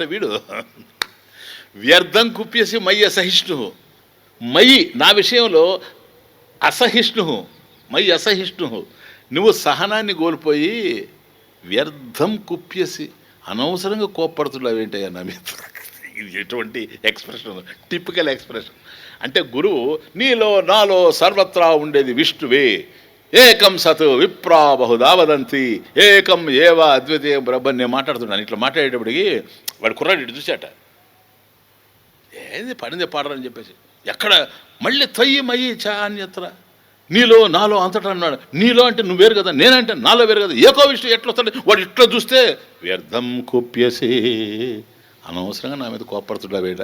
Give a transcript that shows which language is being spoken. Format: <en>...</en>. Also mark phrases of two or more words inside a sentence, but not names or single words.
<sa>వీడు వ్యర్థం కుప్యసి మయ్య అసహిష్ణు, మయి</sa> <te>నా విషయంలో</te> <sa>అసహిష్ణు, మయి అసహిష్ణు.</sa> <te>నువ్వు సహనాన్ని కోల్పోయి</te> <sa>వ్యర్థం కుప్యసి,</sa> <te>అనవసరంగా కోప్పడుతున్నావు ఏంటయ్యా నా మీద. ఇది ఎటువంటి ఎక్స్ప్రెషన్?</te> <en>typical expression.</en> <te>అంటే గురువు నీలో నాలో సర్వత్రా ఉండేది విష్ణువే,</te> <sa>ఏకం సత్ విప్రా బహుదా వదంతి, ఏకం ఏవ అద్వితీయం బ్రహ్మ.</sa> <te>నేను మాట్లాడుతున్నాను, ఇట్లా మాట్లాడేటప్పటికి వాడు కుర్రాడు ఇటు చూశాట, ఏది పడింది పాడరని చెప్పేసి. ఎక్కడ మళ్ళీ</te> <sa>త్వయి మయి చ అన్యత్ర,</sa> <te>నీలో నాలో అంతటా అన్నాడు. నీలో అంటే నువ్వు వేరు కదా, నేనంటే నాలో వేరు కదా,</te> <sa>ఏకో విష్ణు</sa> <te>ఎట్లా వస్తాడు? వాడు ఇట్లా చూస్తే</te> <sa>వ్యర్థం కుప్యసి,</sa> <te>అనవసరంగా నా మీద కోప్పడుతున్నా వేడ.</te>